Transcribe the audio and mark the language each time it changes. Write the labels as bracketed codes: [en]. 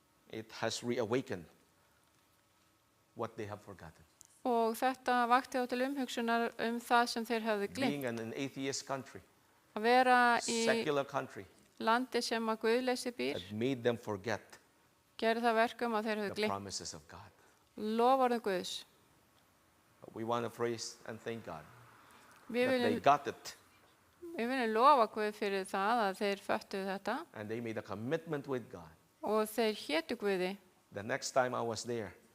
[en] It has reawakened what they have forgotten. [is] Og þetta vakti á til umhugsunar það sem þeir hafði gleymt. [en] Being in an atheist country, [is] Að vera í [en] secular country, [is] landi sem að Guðleysi býr, [en] that made them forget [is] gerði það verkum að þeir hafði [en] the [is] gleymt [en] promises of God. [is] Loforðum Guðs. [en] We want to praise and thank God [is] Við [en] that they [is] viljum, [en] got it [is] við viljum lofa Guð fyrir það að þeir föttuðu þetta [en] and they made a commitment with God. [is] og þeir hétu Guði. [en] The next time I was there,